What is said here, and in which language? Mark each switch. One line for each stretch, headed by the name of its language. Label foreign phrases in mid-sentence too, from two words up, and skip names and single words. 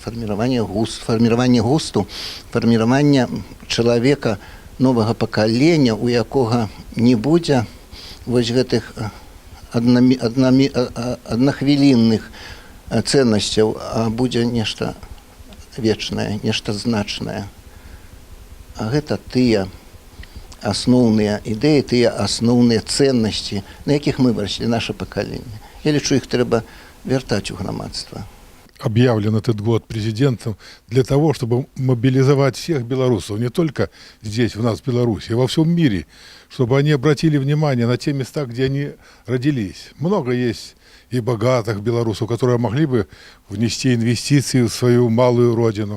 Belarusian: Фарміраванне густу, фарміраванне чалавека новага пакалення, у якога не будзе вось гэтых аднахвілінных ценнасцяў, а будзе нешта вечнае, нешта значнае. А гэта тыя асноўныя ідэі, тыя асноўныя ценнасці, на якіх мы выраслі, наша пакаленне. Я лічу, іх трэба вяртаць у грамадства.
Russian: Объявлен этот год президентом для того, чтобы мобилизовать всех белорусов, не только здесь, у нас в Беларуси, а во всем мире, чтобы они обратили внимание на те места, где они родились. Много есть и богатых белорусов, которые могли бы внести инвестиции в свою малую родину.